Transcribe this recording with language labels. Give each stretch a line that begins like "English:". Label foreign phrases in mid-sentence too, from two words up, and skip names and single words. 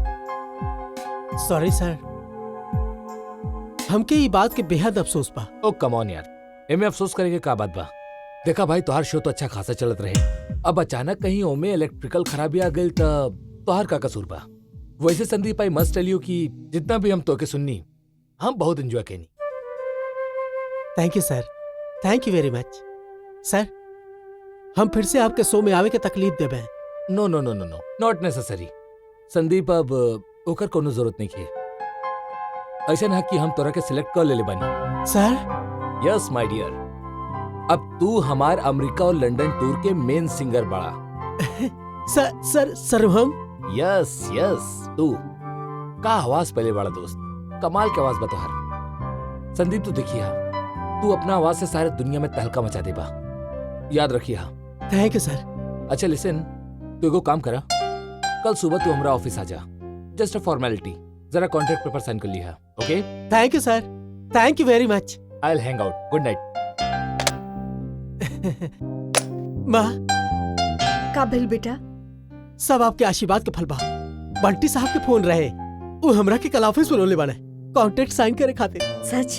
Bhojpuri: सॉरी सर, हमके ये बात के बेहद अफसोस बा। ओ
English: come on
Bhojpuri: यार, एमे अफसोस करे के का बात बा? देखा भाई, तोहार शो तो अच्छा खासा चलत रहे, अब अचानक कहीं ओमे इलेक्ट्रिकल खराबी आ गई तोहार का कसूर बा? वैसे संदीप,
English: I must tell you
Bhojpuri: कि जितना भी हम तोके सुननी, हम बहुत एंजॉय कैनी।
English: thank you sir, thank you very much.
Bhojpuri: सर, हम फिर से आपके शो में आवे के तकलीफ देबे?
English: no no no no no, not necessary
Bhojpuri: संदीप, अब ओकर कोनो जरूरत नहीं है। ऐसा ना कि हम तोरा के सिलेक्ट कर ले बानी। सर?
English: yes my dear,
Bhojpuri: अब तू हमार अमेरिका और लंदन टूर के मेन सिंगर बड़ा। सर हम?
English: yes yes,
Bhojpuri: तू का आवाज पहले बड़ा दोस्त, कमाल के आवाज बा तोहार। संदीप तू देखिए, तू अपना आवाज से सारे दुनिया में तहलका मचा देबा, याद रखिए।
English: thank you sir.
Bhojpuri: अच्छा लिसन, तू एगो काम करा, कल सुबह तू हमारा ऑफिस आ जा,
English: just a formality,
Bhojpuri: जरा
English: contract paper sign
Bhojpuri: कर लिया। ओके?
English: thank you sir, thank you very much. I will hang out. Good night.
Bhojpuri: माँ, का भइल बेटा? सब आपके आशीर्वाद के फल बा। बंटी साहब के फोन रहे, वो हमरा के कल ऑफिस में रोले बाने
English: contract sign
Bhojpuri: करे खातिर। सच?